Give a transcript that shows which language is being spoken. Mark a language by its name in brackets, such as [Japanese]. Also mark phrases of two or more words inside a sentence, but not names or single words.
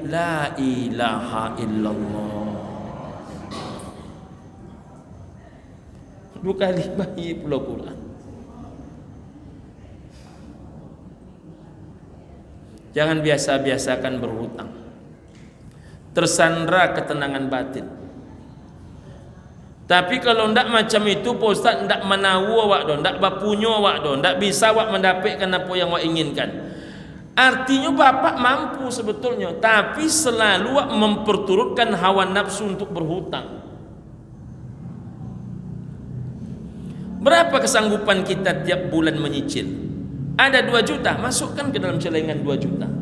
[Arabic] لا إله إلا الله. [Indonesian] 2 kali bayar pula Quran. Jangan biasa-biasakan berhutang. Tersandra ketenangan batin. [Minangkabau] Tapi kalau ndak macam itu Pak Ustaz, ndak menawu awak do, ndak bapunyo awak do, ndak bisa awak mendapatkan apa yang awak inginkan. [Indonesian] Artinya bapak mampu sebetulnya, tapi selalu memperturutkan hawa nafsu untuk berhutang. Berapa kesanggupan kita tiap bulan menyicil? Ada 2 juta, masukkan ke dalam celengan 2 juta.